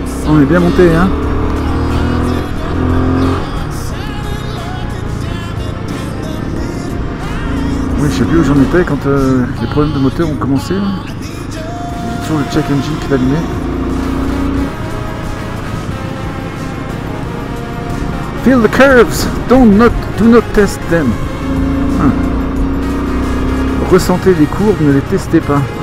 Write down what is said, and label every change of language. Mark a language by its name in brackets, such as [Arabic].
[French] On est bien monté, hein. Oui, je sais plus où j'en étais quand les problèmes de moteur ont commencé. J'ai toujours le check engine qui est allumé. [English] Feel the curves, do not test them. [French] Ressentez les courbes, ne les testez pas.